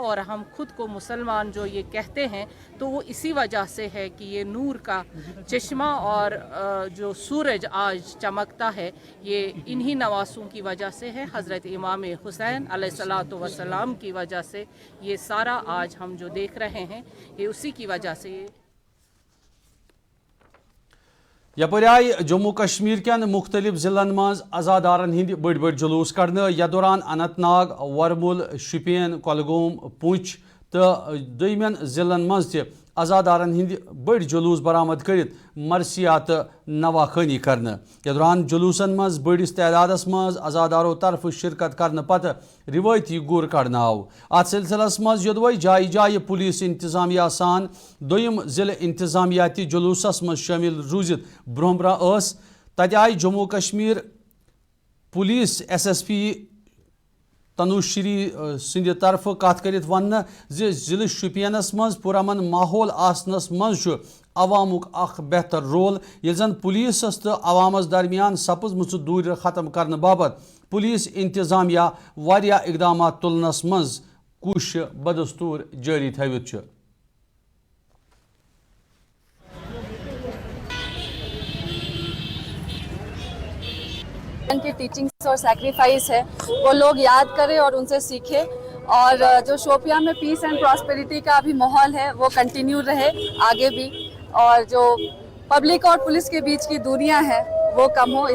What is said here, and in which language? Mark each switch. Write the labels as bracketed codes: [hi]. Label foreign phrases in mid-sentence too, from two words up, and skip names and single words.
[ur] اور ہم خود کو مسلمان جو یہ کہتے ہیں تو وہ اسی وجہ سے ہے کہ یہ نور کا چشمہ اور جو سورج آج چمکتا ہے یہ انہی نواسوں کی وجہ سے ہے. حضرت امام حسین [ar] علیہ الصلوۃ والسلام [ur] کی وجہ سے یہ سارا آج ہم جو دیکھ رہے ہیں یہ اسی کی وجہ سے. [ks] یپر آئی جموں کشمیر کین مختلف ضلعن مز عزادارن ہند بڑ بڑ جلوس کرنے یتھ دوران اننت ناگ ورمل شپین کۄلگوم پونچھ تو دویمین ضلعن مز تہ عزادارن ہند بڑ جلوس برآمد کرت مرثیات نواخانی کرنے یتھ دوران جلوسن مز بڑس تعدادس مز عزادارو طرف شرکت کرنے پتہ روایتی گر کڑنا آو. ات سلسلس مز یدوے جائے جائے پولیس انتظامیہ سان دویم ضلع انتظامیہ تہ جلوسس مز شامل روزت برہ برہ اس تتہ آئی جموں کشمیر پولیس SSP تنوشری سند طرف کت کرت ون ضلع شپینس مز پرامن ماحول آسنس مز عوامک اخ بہتر رول یل زن پولیسس تو عوامس درمیان سپزمژ دور ختم کرنے باپت پولیس انتظامیہ واریاہ اقدامات تلنس مز کوشش بدستور جاری تھوت. [ur] ان کی ٹیچنگس اور سیکریفائس ہے وہ لوگ یاد کریں اور ان سے سیکھیں اور جو شوپیاں میں [en] peace and prosperity [ur] کا بھی ماحول ہے وہ کنٹینیو رہے آگے بھی اور جو پبلک اور پولیس کے بیچ کی دوریاں ہیں وہ کم ہو.